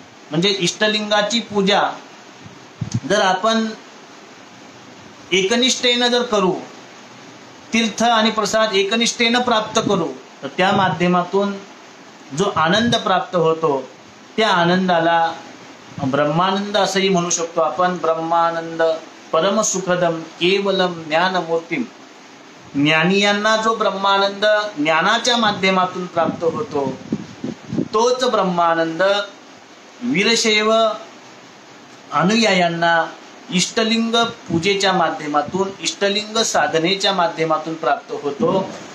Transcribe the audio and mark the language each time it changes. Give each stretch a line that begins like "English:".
Marathi: म्हणजे इष्टलिंगाची पूजा जर आपण एकनिष्ठेनं जर करू, तीर्थ आणि प्रसाद एकनिष्ठेनं प्राप्त करू, तर त्या माध्यमातून जो आनंद प्राप्त होतो त्या आनंदाला ब्रह्मानंद असंही म्हणू शकतो आपण.
Sanskrit: ब्रह्मानंद परमसुखदम केवलम ज्ञानमूर्तीम.
Marathi: ज्ञानियांना जो ब्रह्मानंद ज्ञानाच्या माध्यमातून प्राप्त होतो तोच ब्रह्मानंद वीरशैव अनुयायांना इष्टलिंग पूजेच्या माध्यमातून, इष्टलिंग साधनेच्या माध्यमातून प्राप्त होतो.